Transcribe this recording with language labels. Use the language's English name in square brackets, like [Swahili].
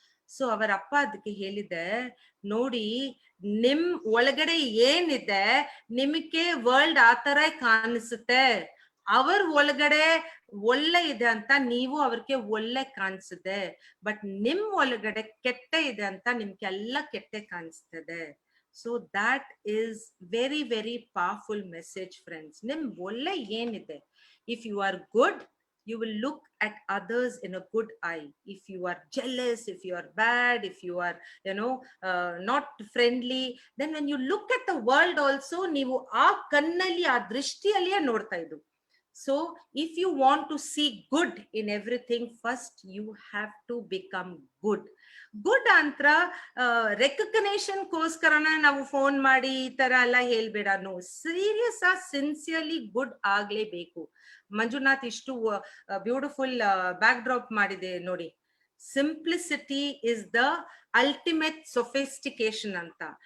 [Kannada] So ಅವರ ಅಪ್ಪ ಅದಕ್ಕೆ ಹೇಳಿದೆ, ನೋಡಿ ನಿಮ್ ಒಳಗಡೆ ಏನಿದೆ ನಿಮಗೆ ವರ್ಲ್ಡ್ ಆ ತರ ಕಾಣಿಸುತ್ತೆ, ಅವ್ರ ಒಳಗಡೆ ಒಳ್ಳೆ ಇದೆ ಅಂತ ನೀವು ಅವ್ರಿಗೆ ಒಳ್ಳೆ ಕಾಣಿಸುತ್ತೆ, ಬಟ್ ನಿಮ್ ಒಳಗಡೆ ಕೆಟ್ಟ ಇದೆ ಅಂತ ನಿಮ್ಗೆ ಎಲ್ಲ ಕೆಟ್ಟ ಕಾಣಿಸ್ತದೆ. [English] So that is very very powerful message friends. [Kannada] ನಿಮ್ ಒಳ್ಳೆ ಏನಿದೆ, [English] if you are good, you will look at others in a good eye. If you are jealous, if you are bad, if you are not friendly, then when you look at the world also, [Kannada] ನೀವು ಆ ಕಣ್ಣಲ್ಲಿ ಆ ದೃಷ್ಟಿಯಲ್ಲಿಯೇ ನೋಡ್ತಾ ಇದ್ದು. [English] So if you want to see good in everything, first you have to become good. [Kannada] Good ಅಂತ recognition ಗೋಸ್ಕರನ ನಾವು phone ಮಾಡಿ ಈ ತರ ಎಲ್ಲ ಹೇಳ್ಬೇಡ. No, serious sincerely good ಆಗ್ಲೇಬೇಕು. Manjunath ಇಷ್ಟು ಬ್ಯೂಟಿಫುಲ್ ಬ್ಯಾಕ್ ಡ್ರಾಪ್ ಮಾಡಿದೆ ನೋಡಿ. [English] simplicity is the ultimate sophistication [Kannada] ಅಂತ.